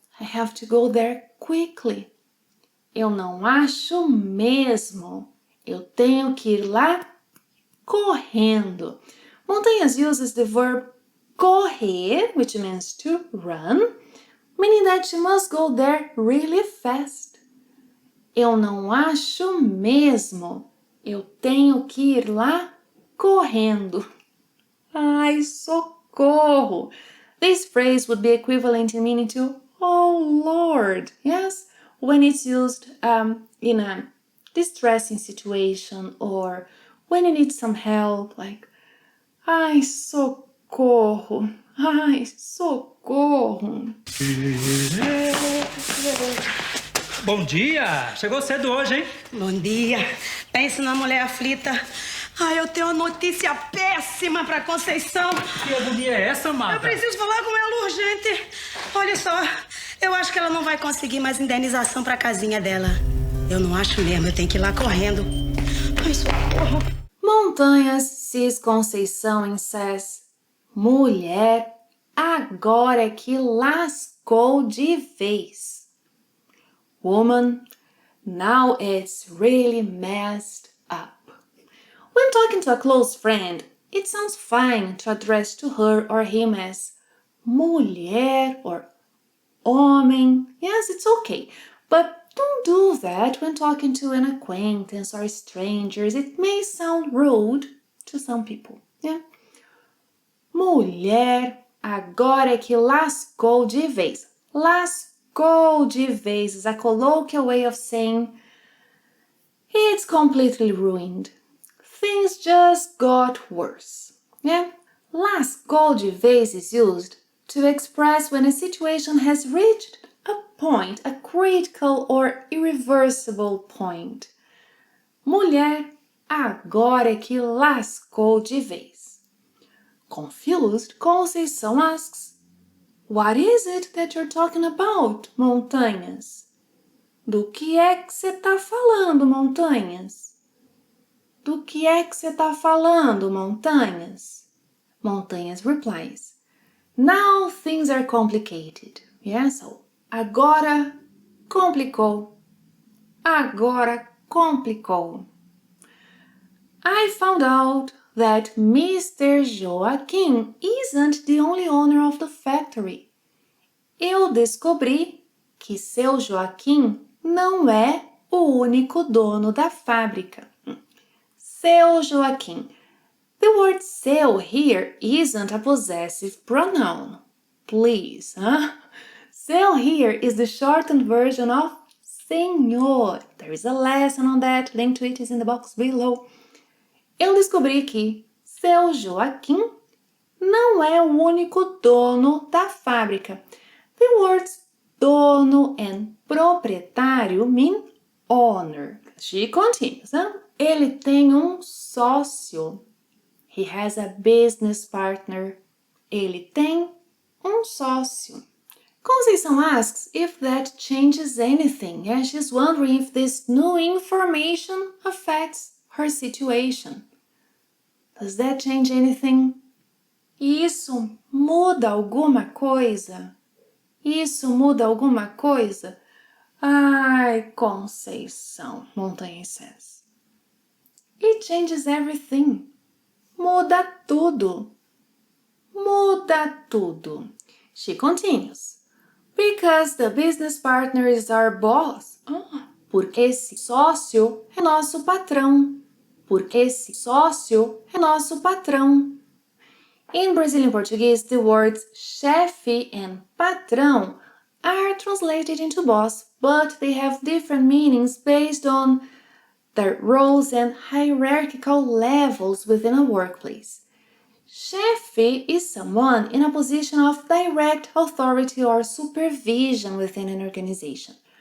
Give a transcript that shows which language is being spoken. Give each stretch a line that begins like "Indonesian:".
English: I have to go there quickly.
Portuguese: Eu não acho mesmo. Eu tenho que ir lá correndo.
English: Montanhas uses the verb correr, which means to run, meaning that she must go there really fast.
Portuguese: Eu não acho mesmo. Eu tenho que ir lá correndo. Ai, socorro!
English: This phrase would be equivalent in meaning to "Oh Lord," yes, when it's used in a distressing situation or when you need some help, like
Portuguese: "Ai, socorro! Ai, socorro!" Bom dia! Chegou cedo hoje, hein? Bom dia. Pense numa mulher aflita. Ai, eu tenho uma notícia péssima pra Conceição. Que agonia é essa, Marta? Eu preciso falar com ela urgente. Olha só, eu acho que ela não vai conseguir mais indenização pra casinha dela. Eu não acho mesmo, eu tenho que ir lá correndo. Ai, socorro.
English: Montanhas sees Conceição and says,
Portuguese: mulher, agora é que lascou de vez.
English: Woman, now it's really messed up. When talking to a close friend, it sounds fine to address to her or him as mulher or homem. Yes, it's okay. But don't do that when talking to an acquaintance or strangers. It may sound rude to some people. Yeah?
Portuguese: Mulher, agora é que lascou de vez. Lascou de vez
English: is a colloquial way of saying it's completely ruined. Things just got worse. Yeah?
Portuguese: Lascou de vez
English: is used to express when a situation has reached a point, a critical or irreversible point.
Portuguese: Mulher, agora é que lascou de vez.
English: Confused, Conceição asks, what is it that you're talking about, Montanhas?
Portuguese: Do que é que você tá falando, Montanhas? Do que é que você tá falando, Montanhas?
English: Montanhas replies, now things are complicated. Yeah, so
Portuguese: agora complicou. Agora complicou.
English: I found out that Mr. Joaquim isn't the only owner of the factory.
Portuguese: Eu descobri que seu Joaquim não é o único dono da fábrica.
English: Seu Joaquim. The word seu here isn't a possessive pronoun. Please, huh? Seu here is the shortened version of senhor. There is a lesson on that. Link to it is in the box below.
Portuguese: Eu descobri que seu Joaquim não é o único dono da fábrica.
English: The words dono and proprietário mean owner. She continues, huh?
Portuguese: Ele tem um sócio.
English: He has a business partner.
Portuguese: Ele tem um sócio.
English: Conceição asks if that changes anything. Yeah, she's wondering if this new information affects her situation. Does that change anything?
Portuguese: Isso muda alguma coisa? Isso muda alguma coisa?
English: Ai, Conceição, Montanha says. It changes everything.
Portuguese: Muda tudo. Muda tudo.
English: She continues. Because the business partner is our boss.
Portuguese: Porque esse sócio é nosso patrão. Porque esse sócio é nosso patrão.
English: In Brazilian Portuguese, the words chefe and patrão are translated into boss, but they have different meanings based on their roles and hierarchical levels within a workplace. Chefe is someone in a position of direct authority or supervision within an organization.